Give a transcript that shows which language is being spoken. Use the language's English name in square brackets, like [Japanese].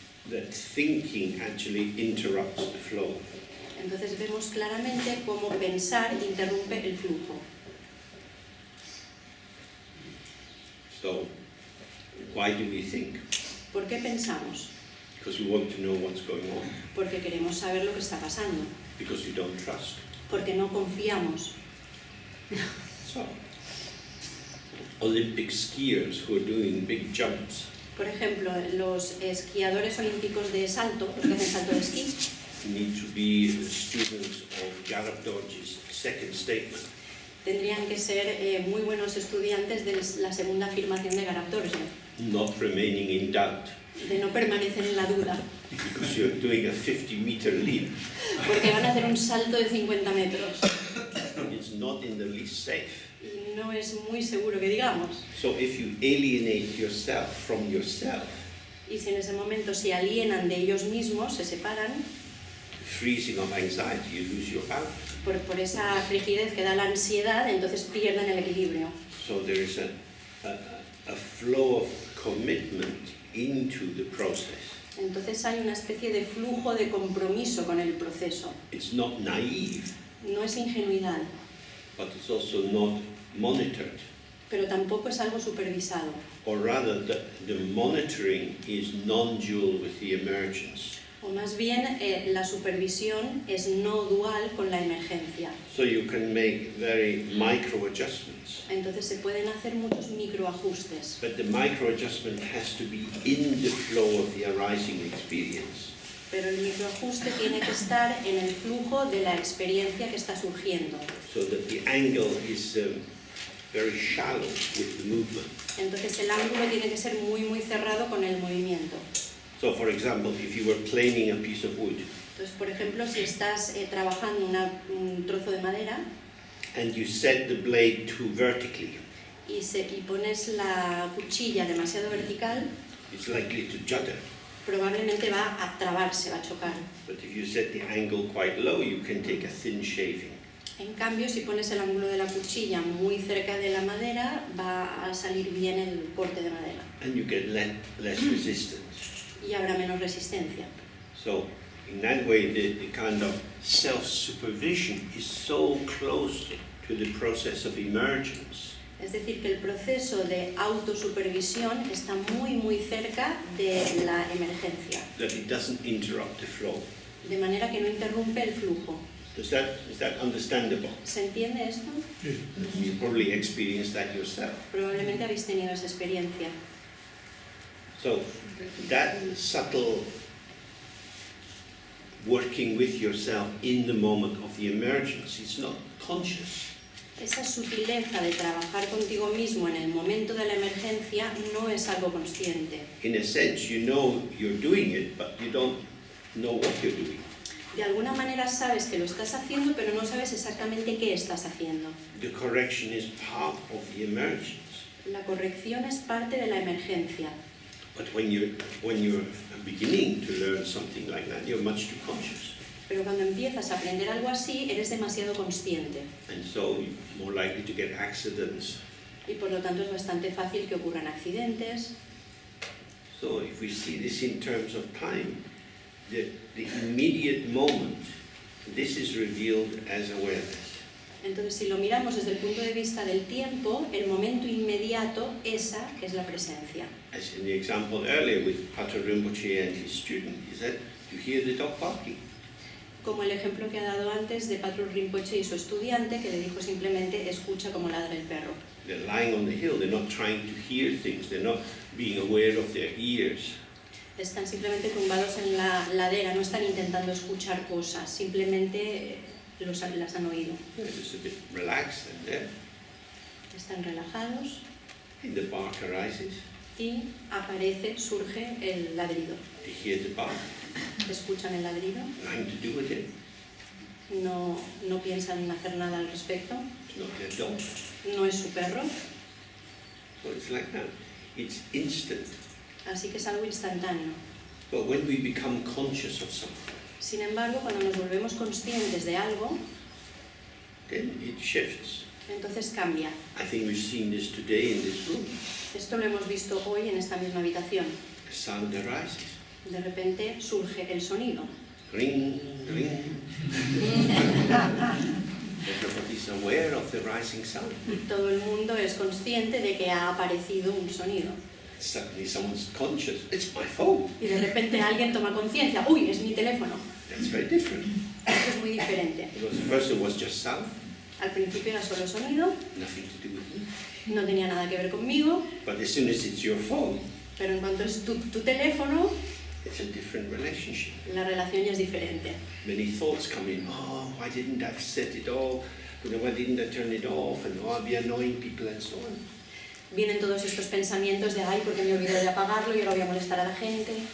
[English] that thinking actually interrupts the flow. [Spanish] Entonces vemos claramente cómo pensar interrumpe el flujo. [English] So, why do we think? [Spanish] ¿Por qué pensamos? [English] Because we want to know what's going on. [Spanish] Porque queremos saber lo que está pasando. [English] Because we don't trust. [Spanish] Porque no confiamos. [English] So, Olympic skiers who are doing big jumps [Spanish] Por ejemplo, los esquiadores olímpicos de salto, los que hacen salto de esquí, [English] need to be students of Garab Dodge's second statement. [Spanish] tendrían que ser muy buenos estudiantes de la segunda afirmación de Garab Dorje, [English] Not remaining in doubt, [Spanish] de no permanecer en la duda, [English] because you're doing a 50-meter leap. [Spanish] porque van a hacer un salto de 50 metros [English] It's not in the least safe. [Spanish] y no es muy seguro que digamos. [English] So if you alienate yourself from yourself, [Spanish] Y si en ese momento se alienan de ellos mismos, se separan, [English] freezing of anxiety, you lose your balance. [Spanish] por esa frigidez que da la ansiedad, entonces pierden el equilibrio. [English] So there is a flow of commitment into the process. [Spanish] Entonces hay una especie de flujo de compromiso con el proceso. [English] It's not naive, [Spanish] No es ingenuidad, [English] but it's also not monitored. [Spanish] pero tampoco es algo supervisado. [English] Or rather, the monitoring is non-dual with the emergence. [Spanish] O más bien, la supervisión es no dual con la emergencia. [English] So you can make very micro adjustments. [Spanish] Entonces se pueden hacer muchos microajustes, [English] But the micro adjustment has to be in the flow of the arising experience. [Spanish] pero el microajuste tiene que estar en el flujo de la experiencia que está surgiendo. [English] So that the angle is very shallow with the movement. [Spanish] Entonces el ángulo tiene que ser muy cerrado con el movimiento. [English] So for example, if you were planing a piece of wood [Spanish] Entonces, por ejemplo, si estás trabajando un trozo de madera [English] and you set the blade too vertically, [Spanish] y pones la cuchilla demasiado vertical, [English] it's likely to judder. [Spanish] probablemente va a trabarse, va a chocar. [English] But if you set the angle quite low, you can take a thin shaving. [Spanish] En cambio, si pones el ángulo de la cuchilla muy cerca de la madera, va a salir bien el corte de madera [English] And you get less resistance. [Spanish] y habrá menos resistencia. [English] So in that way, the kind of self-supervision is so close to the process of emergence [Spanish] Es decir, que el proceso de autosupervisión está muy cerca de la emergencia, [English] that it doesn't interrupt the flow. [Spanish] de manera que no interrumpe el flujo. [English] Is that understandable? [Spanish] ¿Se entiende esto? [English] You probably experienced that yourself. [Spanish] Probablemente habéis tenido esa experiencia. [English] So that subtle working with yourself in the moment of the emergence is not conscious. [Spanish] Esa sutileza de trabajar contigo mismo en el momento de la emergencia no es algo consciente. [English] In a sense, you know you're doing it, but you don't know what you're doing. [Spanish] De alguna manera sabes que lo estás haciendo, pero no sabes exactamente qué estás haciendo. [English] The correction is part of the emergence. [Spanish] La corrección es parte de la emergencia, [English] But when you're beginning to learn something like that, you're much too conscious. [Spanish] pero cuando empiezas a aprender algo así, eres demasiado consciente [English] And so you're more likely to get accidents. [Spanish] y por lo tanto es bastante fácil que ocurran accidentes. [English] So if we see this in terms of time, the immediate moment, this is revealed as awareness. [Spanish] Entonces, si lo miramos desde el punto de vista del tiempo, el momento inmediato, esa es la presencia. [English] As in the example earlier with Patrul Rinpoche and his student, he said, you hear the dog barking. [Spanish] Como el ejemplo que ha dado antes de Patrul Rinpoche y su estudiante, que le dijo simplemente, escucha como ladra el perro. [English] They're lying on the hill, they're not trying to hear things, they're not being aware of their ears. [Spanish] Están simplemente tumbados en la ladera, no están intentando escuchar cosas, simplemente las han oído. [English] They're just a bit relaxed and there, [Spanish] Están relajados [English] and the bark arises. [Spanish] y aparece, surge el ladrido. [English] They hear the bark, [Spanish] Escuchan el ladrido, [English] nothing to do with it. [Spanish] no piensan en hacer nada al respecto, [English] It's not their dog. [Spanish] no es su perro, [English] So it's like that. It's instant. [Spanish] así que es algo instantáneo. [English] But when we become conscious of something, [Spanish] Sin embargo, cuando nos volvemos conscientes de algo, [English] then it shifts. [Spanish] Entonces cambia. [English] I think we've seen this today in this room. [Spanish] Esto lo hemos visto hoy en esta misma habitación. [English] A sound arises. [Spanish] De repente surge el sonido. [English] Ring, ring. Everybody's aware of the rising sound. [Spanish] Todo el mundo es consciente de que ha aparecido un sonido. [English] Suddenly someone's conscious, it's my phone. [Spanish] Y de repente alguien toma conciencia, uy, es mi teléfono. [English] That's very different. [Spanish] Esto es muy diferente. [English] Because the first one was just sound, [Spanish] Al principio era solo sonido, [English] nothing to do with me. [Spanish] no tenía nada que ver conmigo, [English] But as soon as it's your phone, [Spanish] pero en cuanto es tu teléfono, [English] it's a different relationship. [Spanish] la relación ya es diferente. [English] Many thoughts come in. Oh, why didn't I set it off? Why didn't I turn it off? And oh, I'll be annoying people and so on. [Spanish] Vienen todos estos pensamientos de, ay, porque me olvidé de apagarlo y ahora voy a molestar a la gente.